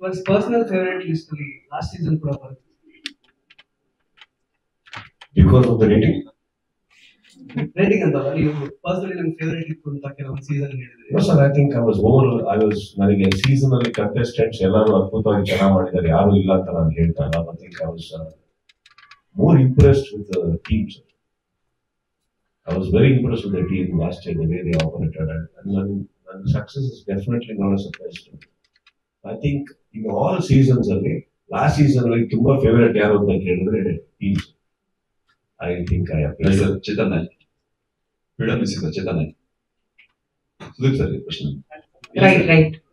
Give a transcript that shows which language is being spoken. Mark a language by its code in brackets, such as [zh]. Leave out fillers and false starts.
[kn] Personal favourite list ಅಲ್ಲಿ last season ಕೂಡ ಬರುತ್ತೆ [en] Because of the rating. [kn] Rating ಅಂತ ನೀವು ಪರ್ಸನಲಿ ನನ್ನ ಫೇವರೇಟ್ ಇತ್ತು ಅಂತ ಕೆಲವೊಂದು ಸೀಸನ್ ಹೇಳಿದ್ರಿ. [en] No sir, I think [kn] ನನಗೆ ಸೀಸನ್ ಅಲ್ಲಿ ಕಂಟೆಸ್ಟೆಂಟ್ಸ್ ಎಲ್ಲರೂ ಅದ್ಭುತವಾಗಿ ಚೆನ್ನಾಗಿ ಮಾಡಿದ್ದಾರೆ, ಯಾರು ಇಲ್ಲ ಅಂತ ನಾನು ಹೇಳ್ತಾ ಇಲ್ಲ. [en] I think I was more impressed with the team, sir. I was very impressed with the team last year, the way they operated, and success is definitely not a surprise to me. I think in all seasons [kn] ಅಲ್ಲಿ last season ಅಲ್ಲಿ ತುಂಬಾ favourite ಯಾರು ಅಂತ ಕೇಳಿದ್ರೆ teams. [en] I think I appreciate. Sir, Chetan Naik. Freedom is Chetan Naik. Sudip sir, question. Right.